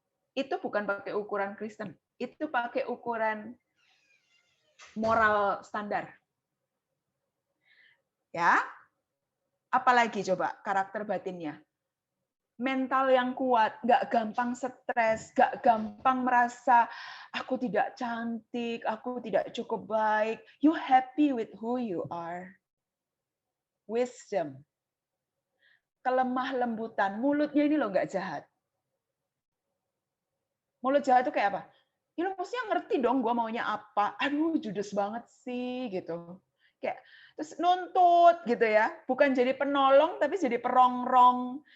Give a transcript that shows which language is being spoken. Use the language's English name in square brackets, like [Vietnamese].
[Indonesian] Itu bukan pakai ukuran Kristen, itu pakai ukuran moral standar. Ya, apalagi coba karakter batinnya. Mental yang kuat, nggak gampang stres, nggak gampang merasa aku tidak cantik, aku tidak cukup baik. [English] You happy with who you are. [Indonesian] Wisdom. Kelemah lembutan. Mulutnya ini loh nggak jahat. Mulut jahat itu kayak apa? Ya lo maksudnya ngerti dong gue maunya apa. Aduh, judes banget sih gitu. Kayak terus nuntut gitu ya, bukan jadi penolong tapi jadi perongrong.